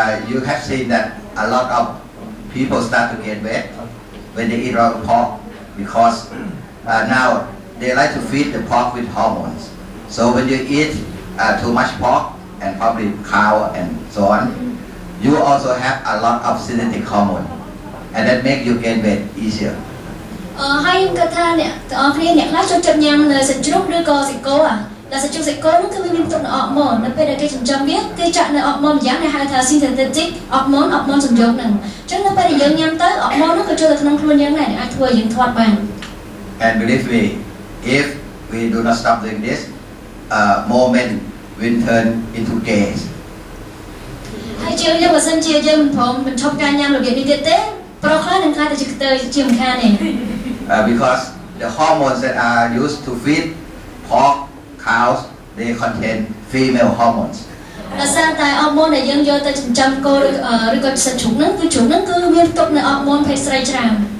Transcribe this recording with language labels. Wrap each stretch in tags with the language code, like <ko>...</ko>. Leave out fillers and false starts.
<en>You have seen that a lot of people start to get weight when they eat a lot of pork because now they like to feed the pork with hormones. So when you eat too much pork and probably cow and so on, you also have a lot of synthetic hormone, and that make you gain weight easier.</en> <km>ហើយខ្ញុំគិតថាអ្នកទាំងអស់គ្នាអ្នកខ្លះចូលចិត្តញ៉ាំនៅសាច់ជ្រូកឬក៏សាច់គោតែសាច់ជ្រូកសាច់គោនោះគឺវាមានផ្ទុកនៅអរម៉ូននៅពេលដែលគេចិញ្ចឹមវាគេចាក់នៅអរម៉ូនម្យ៉ាងដែលហៅថា synthetic អរម៉ូនសំយោគហ្នឹងអញ្ចឹងនៅពេលដែលយើងញ៉ាំទៅអរម៉ូននោះក៏ចូលទៅក្នុងខ្លួនយើងដែរអាចធ្វើឲ្យយើងធាត់បាន</km> <en>And believe me, if we do not stop doing this, more men will turn into gays.</en> <km>ហើយជាយើងបើសិនជាយើងមិនព្រមបញ្ឈប់ការញ៉ាំរបៀបនេះទៀតទេប្រុសខ្លះនឹងខ្លាចទៅជាមិនខានទេ</km> <en>Because the hormones that are used to feed pork, cows, they contain female hormones.</en> <km>ដោយសារតែអរម៉ូនដែលយើងយកទៅចិញ្ចឹមគោឬក៏សាច់ជ្រូកហ្នឹងគឺជ្រូកហ្នឹងគឺមានផ្ទុកនៅអរម៉ូនភេទស្រីច្រើន</km>